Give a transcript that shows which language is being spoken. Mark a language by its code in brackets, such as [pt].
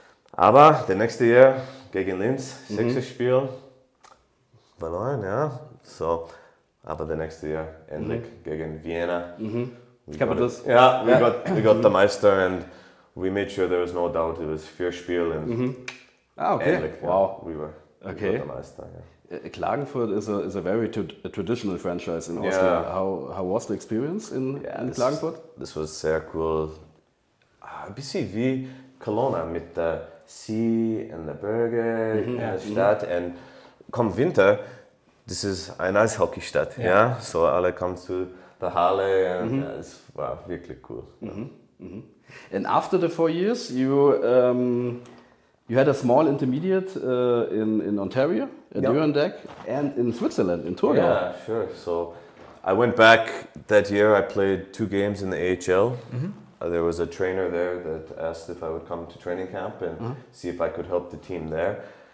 [de] Aber der nächste Jahr gegen Linz, 6. Spiel, verloren, ja. So, aber der nächste Jahr endlich gegen Vienna. Capitals. [en] We got the Meister, and we made sure there was no doubt it was fair Spiel, and endlich, we were the Meister. Klagenfurt is a very traditional franchise in Austria. How was the experience in Klagenfurt? This was [de] sehr cool. Ein bisschen wie Kelowna mit der See und der Berge in der Stadt. Und kommt Winter, [en] this is [de] eine Eishockeystadt. Ja. So alle kommen zu der Halle, und es war wirklich cool. [en] And after the 4 years, you had a small intermediate in Ontario, at Nuremberg, and in Switzerland, in Thurgau. Yeah, sure. So I went back that year. I played 2 games in the AHL. There was a trainer there that asked if I would come to training camp and see if I could help the team there.